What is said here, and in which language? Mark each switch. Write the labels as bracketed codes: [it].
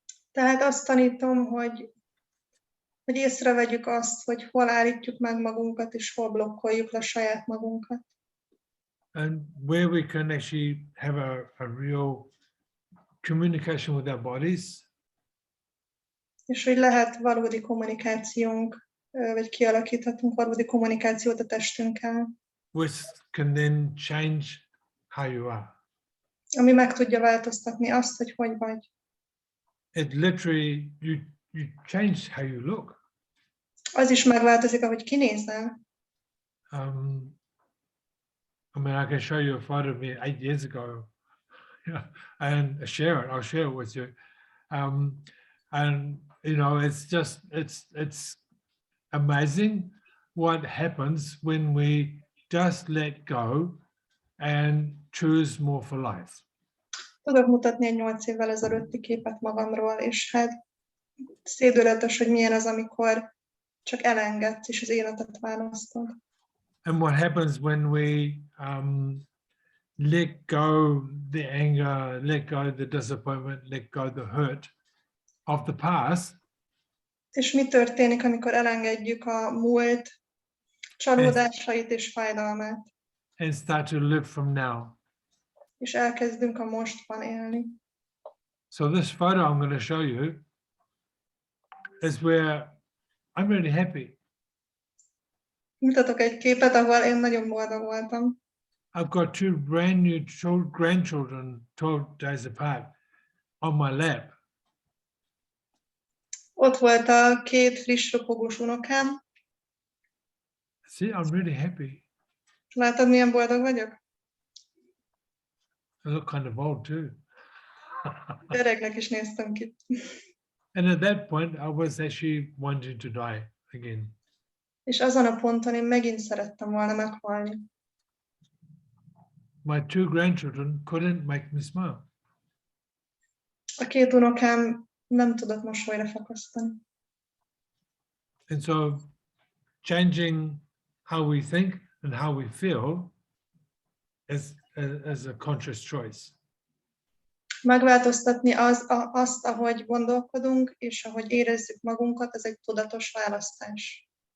[hu] Tehát azt tanítom, hogy észrevegyük azt, hogy hol állítjuk meg magunkat, és hol blokkoljuk le saját magunkat. [en] And where we can actually have a real communication with our bodies. [hu] És hogy lehet valódi kommunikációnk, vagy kialakíthatunk valódi kommunikációt a testünkkel. [en] Which can then change how you are. [hu] Ami meg tudja változtatni azt, hogy hogy vagy. [en] It literally, you change how you look. [hu] Az is megváltozik, ahogy kinézel. [en] I mean, I can show you a photo of me 8 years ago, and I'll share it with you. And you know, it's amazing what happens when we just let go and choose more for life. [hu] Tudok mutatni egy 8 évvel ezelőtti képet magamról, és hát szédületes, hogy milyen az, amikor csak elengedsz, és az életet választod. [en] And what happens when we let go the anger, let go the disappointment, let go the hurt of the past, [hu] És mi történik, amikor elengedjük a múlt csalódásait és fájdalmát, [en] and start to live from now. [hu] és elkezdünk a mostban élni. [en] So this photo I'm going to show you is where I'm really happy. [hu] Mutatok egy képet, ahol én nagyon boldog voltam. [en] I've got two brand new grandchildren 12 days apart on my lap. [hu] Ott volt a két friss ropogós unokám. [en] See, I'm really happy. [hu] Látod, milyen boldog vagyok? [en] I look kind of old too. [hu] Öregnek is néztem ki. [en] And at that point, I was actually wanting to die again. [hu] És azon a ponton én megint szerettem volna meghalni. [en] My two grandchildren couldn't make me smile. [hu] A két unokám nem tudott mosolyra fakasztani. [en] And so changing how we think and how we feel is a conscious choice. [hu] Megváltoztatni azt, ahogy gondolkodunk, és ahogy érezzük magunkat, ez egy tudatos választás.